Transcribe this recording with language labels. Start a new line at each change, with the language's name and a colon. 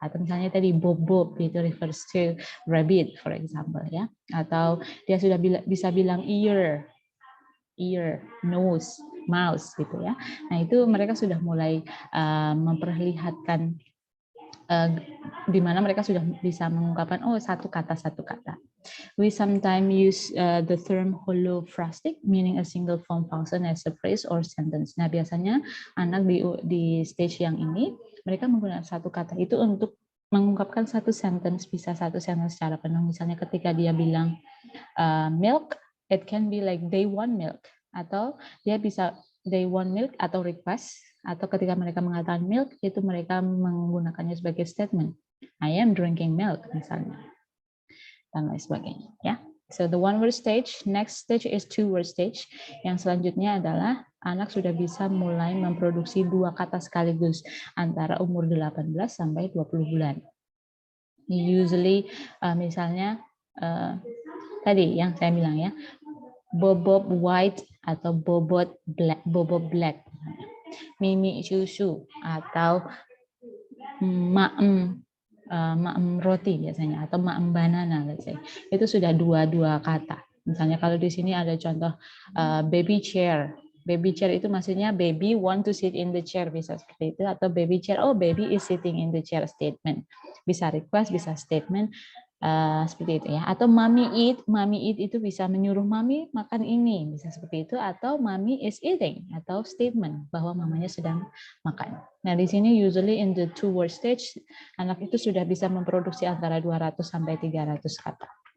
Indonesian: Atau misalnya tadi bob itu
English: refers to
Indonesian: rabbit for example ya. Atau dia sudah bisa bilang ear, nose, mouse gitu ya. Nah, itu mereka sudah mulai memperlihatkan di mana mereka sudah bisa mengungkapkan satu kata.
English: We sometimes use the term holophrastic, meaning a single form function as a phrase or sentence.
Indonesian: Nah, biasanya anak di stage yang ini mereka menggunakan satu kata itu untuk mengungkapkan satu sentence, bisa satu sentence secara penuh. Misalnya ketika dia bilang milk,
English: it can be like they want milk,
Indonesian: atau dia bisa
English: they want milk
Indonesian: atau request, atau ketika mereka mengatakan milk itu mereka menggunakannya sebagai statement.
English: I am drinking milk
Indonesian: misalnya. Dan lain sebagainya ya.
English: So the one word stage, next stage is two word stage.
Indonesian: Yang selanjutnya adalah anak sudah bisa mulai memproduksi dua kata sekaligus antara umur 18 sampai 20 bulan. Usually misalnya tadi yang saya bilang ya, bobob white atau bobot black, mimi susu, atau maem roti biasanya, atau maem banana, let's say. Itu sudah dua kata. Misalnya kalau di sini ada contoh baby chair.
English: Baby chair
Indonesian: itu maksudnya
English: baby want to sit in the chair,
Indonesian: bisa seperti itu.
English: Atau baby chair, baby is sitting in the chair, statement.
Indonesian: Bisa request, bisa statement. Seperti itu ya. Atau
English: mommy eat
Indonesian: itu bisa menyuruh mami makan ini, bisa seperti itu. Atau
English: mommy is eating,
Indonesian: atau statement bahwa mamanya sedang makan. Nah, di sini
English: usually in the two word stage
Indonesian: anak itu sudah bisa memproduksi antara 200 sampai 300 kata.